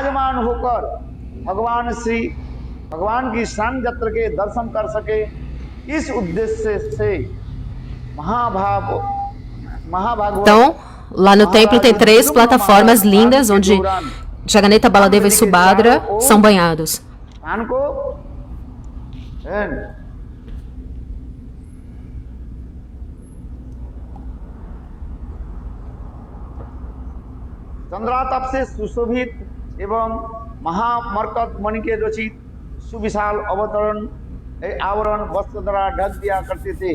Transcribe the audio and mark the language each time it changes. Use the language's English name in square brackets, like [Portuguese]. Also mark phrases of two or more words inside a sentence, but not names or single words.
[Portuguese] Então, lá no templo tem 3 plataformas lindas onde Jagannatha, Baladeva e Subhadra são banhados. [Hindi] चंद्रातप से सुशोभित एवं महामरकत मणि के रचित सुविशाल अवतरण आवरण वस्त्र द्वारा ढक दिया करते थे।